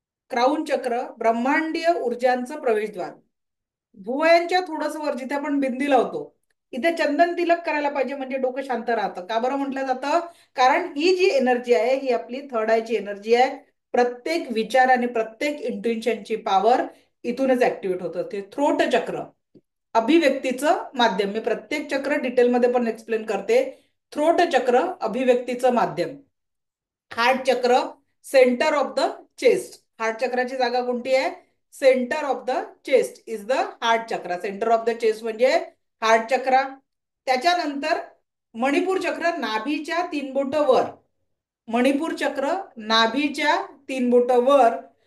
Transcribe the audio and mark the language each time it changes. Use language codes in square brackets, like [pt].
[mr] Crown चक्र ब्रह्मांडीय ऊर्जांचं प्रवेशद्वार. भुवयांच्या थोडस वर जिथे आपण बिंदी लावतो, इथे चंदन तिलक करायला पाहिजे, म्हणजे डोकं शांत राहतं. का बरं म्हटलं जातं? कारण ही जी एनर्जी आहे ही आपली थर्ड आयची एनर्जी आहे. प्रत्येक विचार आणि प्रत्येक इंट्युशनची पॉवर इथूनच ऍक्टिव्हेट होतं. ते थ्रोट चक्र, अभिव्यक्तीचं माध्यम. मी प्रत्येक चक्र डिटेलमध्ये पण एक्सप्लेन करते. थ्रोट चक्र अभिव्यक्तीचं माध्यम. हार्ट चक्र [en] Centre of the chest. [mr] Heart चक्राची जागा कोणती आहे? [en] Centre of the chest is the heart chakra. [mr] Centre of the chest म्हणजे हार्ट चक्रा. त्याच्यानंतर मणिपूर चक्र नाभीच्या तीन बोट वर. मणिपूर चक्र नाभीच्या तीन बोट वर.